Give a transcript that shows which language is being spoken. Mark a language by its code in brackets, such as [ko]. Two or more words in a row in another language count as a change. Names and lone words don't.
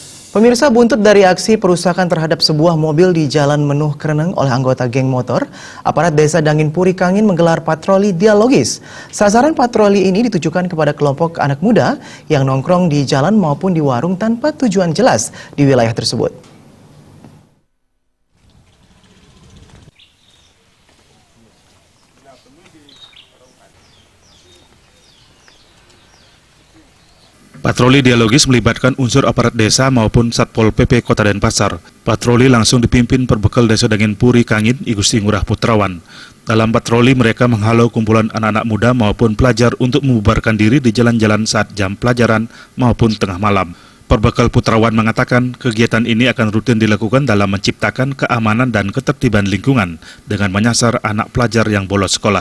[id] Pemirsa, buntut dari aksi perusakan terhadap sebuah mobil di Jalan Menuh Kreneng oleh anggota geng motor, aparat Desa Dangin Puri Kangin menggelar patroli dialogis. Sasaran patroli ini ditujukan kepada kelompok anak muda yang nongkrong di jalan maupun di warung tanpa tujuan jelas di wilayah tersebut. Patroli dialogis melibatkan unsur aparat desa maupun Satpol PP Kota Denpasar. Patroli langsung dipimpin Perbekal Desa Dangin Puri Kangin, I Gusti Ngurah Putrawan. Dalam patroli mereka menghalau kumpulan anak-anak muda maupun pelajar untuk membubarkan diri di jalan-jalan saat jam pelajaran maupun tengah malam. Perbekal Putrawan mengatakan kegiatan ini akan rutin dilakukan dalam menciptakan keamanan dan ketertiban lingkungan dengan menyasar anak pelajar yang bolos sekolah.